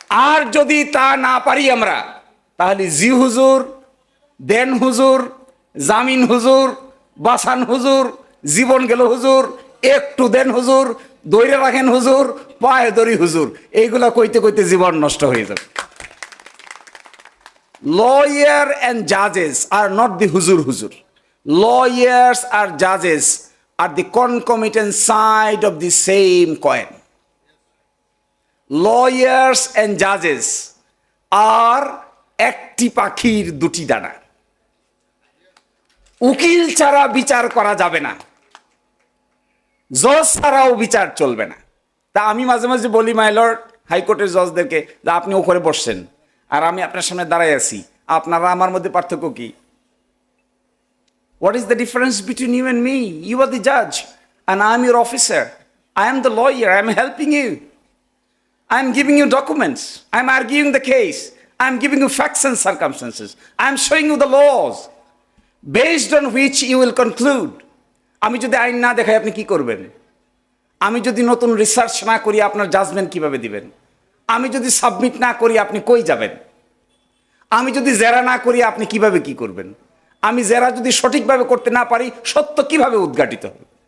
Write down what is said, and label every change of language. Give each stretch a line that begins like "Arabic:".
Bangla: আর যদি তা না পারি আমরা, তাহলে জি হুজুর, দেন হুজুর, জামিন হুজুর, বাসান হুজুর, জীবন গেল হুজুর, একটু দেন হুজুর, দৈরে রাখেন হুজুর, পায়ে দড়ি হুজুর, এইগুলা কইতে কইতে জীবন নষ্ট হয়ে যাবে।
English: Lawyer and judges are not the huzur. Lawyers or judges are the concomitant side of the same coin. Lawyers and judges are
Bangla: একটি পাখির দুটি ডানা। উকিল ছাড়া বিচার করা যাবে না, জজ ছাড়াও বিচার চলবে না। তা আমি মাঝে মাঝে বলি মাই লর্ড, হাইকোর্টের জজদেরকে, যে আপনি ওখানে বসছেন আর আমি আপনার সামনে দাঁড়াই আছি, আপনারা আমার মধ্যে পার্থক্য কি?
English: What is the difference between you and me? You are the judge and I am your officer. I am the lawyer. I am helping you. I am giving you documents. I am arguing the case. I am giving you facts and circumstances. I am showing you the laws based on which you will conclude.
Bangla: আমি যদি আইন না দেখাই আপনি কি করবেন? আমি যদি নতুন রিসার্চ না করি আপনার জাজমেন্ট কিভাবে দিবেন? আমি যদি সাবমিট না করি আপনি কই যাবেন? আমি যদি জেরা না করি আপনি কিভাবে কি করবেন? আমি জেরা যদি সঠিকভাবে করতে না পারি সত্য কিভাবে উদ্ঘাটিত হবে?